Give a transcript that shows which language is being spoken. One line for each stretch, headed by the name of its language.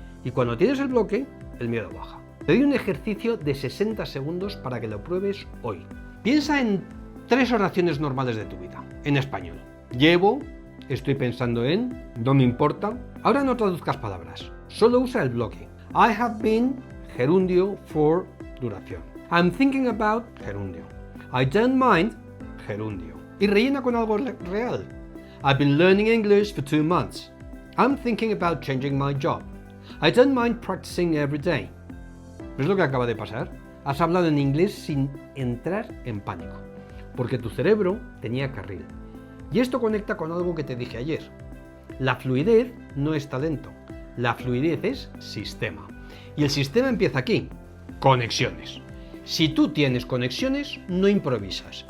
Spanish: Y cuando tienes el bloque, el miedo baja. Te doy un ejercicio de 60 segundos para que lo pruebes hoy. Piensa en 3 oraciones normales de tu vida, en español. Llevo, estoy pensando en, no me importa. Ahora no traduzcas palabras, solo usa el bloque.
English: I have been, gerundio, for, duración. I'm thinking about, gerundio. I don't mind, gerundio.
Spanish: Y rellena con algo real.
English: I've been learning English for 2 months. I'm thinking about changing my job. I don't mind practicing every day.
Spanish: ¿Ves lo que acaba de pasar? Has hablado en inglés sin entrar en pánico, porque tu cerebro tenía carril. Y esto conecta con algo que te dije ayer. La fluidez no es talento, la fluidez es sistema. Y el sistema empieza aquí, conexiones. Si tú tienes conexiones, no improvisas.